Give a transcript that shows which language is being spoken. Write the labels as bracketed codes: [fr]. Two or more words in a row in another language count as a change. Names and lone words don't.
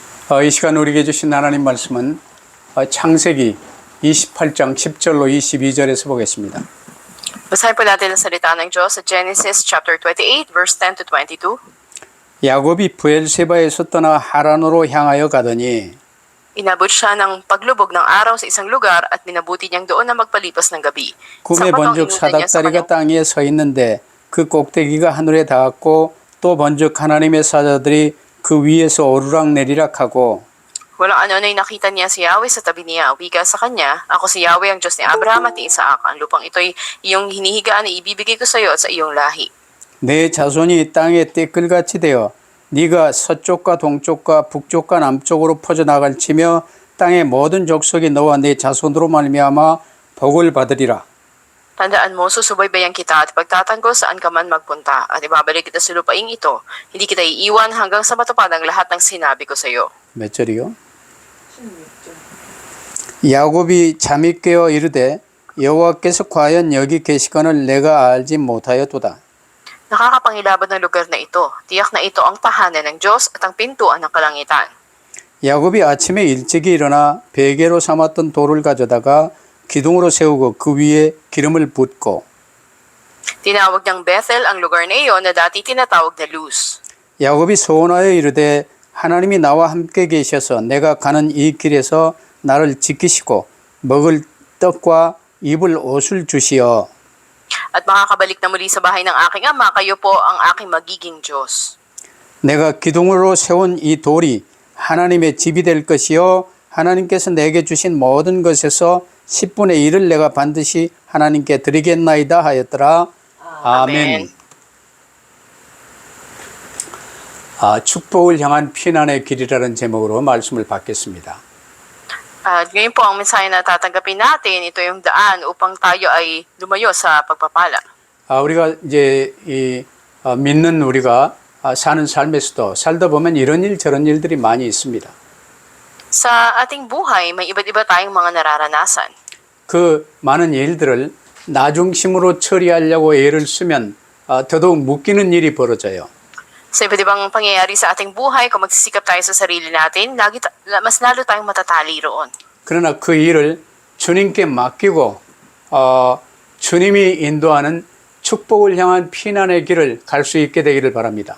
[ko] 이 시간 우리에게 주신 하나님 말씀은 창세기 28장 10절로 22절에서 보겠습니다. [tl] Basahin po natin ang salita ng Diyos sa Genesis [en] chapter 28, verse 10 to 22. [ko] 야곱이 브엘세바에서 떠나 하란으로 향하여 가더니 [tl] Inabot siya ng paglubog ng araw sa isang lugar at minabuti niyang doon na magpalipas ng gabi. [ko] 꿈에 번쩍 사닥다리가 땅 위에 서 있는데 그 꼭대기가 하늘에 닿았고 또 번쩍 하나님의 사자들이 그 위에서 오르락내리락하고 [tl] Walang ano-ano'y nakita niya si Yahweh sa tabi niya. Wiga sa kanya, ako si Yahweh ang Diyos ni Abraham at ni Isaac. Ang lupang ito'y iyong hinihigaan na ibibigay ko sa iyo at sa iyong lahi. [ko] 내 자손이 땅에 떼끌같이 되어 네가 서쪽과 동쪽과 북쪽과 남쪽으로 퍼져나갈 치며 땅의 모든 족속이 너와 네 자손으로 말미암아 복을 받으리라. [tl] Tandaan mo, susubaybayan kita at pagtatanggol saan ka man magpunta at ibabalik kita sa lupaing ito. Hindi kita iiwan hanggang sa matupad ang lahat ng sinabi ko sa iyo. [ko] 몇 절이요? 야곱이 잠이 깨어 이르되 여호와께서 과연 여기 계시거늘 내가 알지 못하였도다. [tl] Nakakapangilabot ng lugar na ito. Tiyak na ito ang tahanan ng Diyos at ang pintuan ng kalangitan. [ko] 야곱이 아침에 일찍이 일어나 베개로 삼았던 돌을 가져다가 기둥으로 세우고 그 위에 기름을 붓고 [tl] Tinawag niyang Bethel ang lugar na iyon na dati tinatawag na Luz. [ko] 야곱이 소원하여 이르되 하나님이 나와 함께 계셔서 내가 가는 이 길에서 나를 지키시고 먹을 떡과 입을 옷을 주시어. [tl] At makakabalik na muli sa bahay ng aking ama, kayo po ang aking magiging Diyos. [ko] 내가 기둥으로 세운 이 돌이 하나님의 집이 될 것이요 하나님께서 내게 주신 모든 것에서 10분의 1을 내가 반드시 하나님께 드리겠나이다 하였더라. 아멘. 축복을 향한 피난의 길이라는 제목으로 말씀을 받겠습니다. [tl] At ngayon po ang mensahe na tatanggapin natin, ito yung daan upang tayo ay lumayo sa pagpapala. [ko] 우리가 이제 믿는 우리가 사는 삶에서도 살다 보면 이런 일 저런 일들이 많이 있습니다. [tl] Sa ating buhay, may iba't iba tayong mga nararanasan. [ko] 그 많은 일들을 나 중심으로 처리하려고 애를 쓰면 더더욱 묶이는 일이 벌어져요. [tl] Sa iba't ibang pangyayari sa ating buhay, kung magsisikap tayo sa sarili natin, mas lalo tayong matatali roon. [ko] 그러나 그 일을 주님께 맡기고 주님이 인도하는 축복을 향한 피난의 길을 갈 수 있게 되기를 바랍니다.